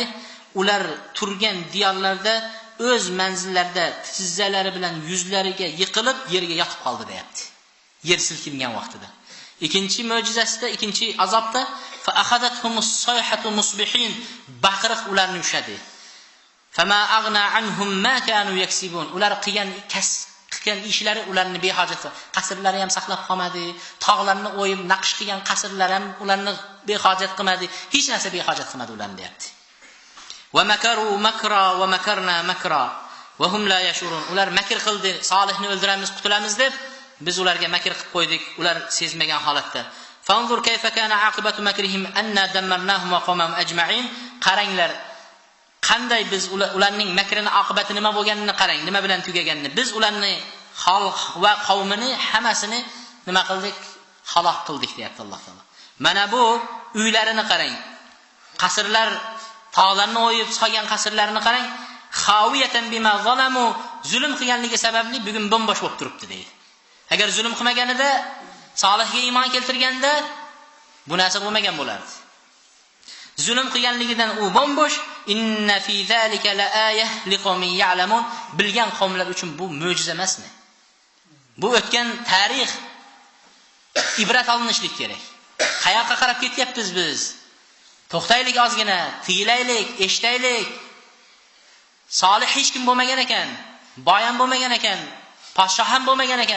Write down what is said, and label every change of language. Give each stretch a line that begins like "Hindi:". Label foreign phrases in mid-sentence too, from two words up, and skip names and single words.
Uzbek: Ular turgan diyorlarda o'z manzillarida tizzalari bilan yuzlariga yiqilib yerga yotib qoldi deyapti. Yer silkingan vaqtida. Ikkinchi mo'jizasida, ikkinchi azobda
Arabic: فأخذتهم الصيحة مصبحين,
Uzbek: baqiriq ularni ushadi.
Arabic: فما أغنى عنهم ما كانوا يكسبون.
Uzbek: Ular qilgan ishlari ularni behojat, qasrlari ham saqlab qolmadi, tog'larni o'yib naqsh qilgan qasrlar ham ularni behojat qilmadi, hech narsa behojat qilmadi ularni deyapti.
Arabic: ومكروا مكرا ومكرنا مكرا وهم لا يشعرون.
Uzbek: Ular makr qildi, Solihni o'ldiramiz, qutulamiz deb biz ularga makr qilib qo'ydik, ular sezmagan holatda.
Arabic: فانظر كيف كان عاقبة مكرهم أنا دمرناهم وقومهم أجمعين.
Uzbek: Qaranglar, qanday biz ularning makrini oqibati nima bo'lganini qarang, nima bilan tugaganini. Biz ularni xalq va qavmini hammasini nima qildik? Halok qildik deyapti Alloh taolo. Mana bu uylarini qarang. Qasrlar, tog'larni o'yib solgan qasrlarni qarang.
Arabic: خاوية بما ظلموا,
Uzbek: zulm qilganligi sababli bugun bombosh bo'lib turibdi deydi. Agar zulm qilmaganida, Solihga iymon keltirganda bu narsa bo'lmagan bo'lardi. Zulm qilganligidan u bombosh.
Arabic: إن في ذلك لآية لقوم يعلمون.
Uzbek: Bilgan qavmlar uchun bu mo'jiza emasmi? Bu o'tgan tarix, ibrat olinishlik kerak. Qayoqqa qarab ketyapmiz biz? To'xtaylik ozgina, tiyilaylik, eshitaylik. Solih hech kim bo'lmagan ekan, boy ham bo'lmagan ekan, podshoh ham bo'lmagan ekan.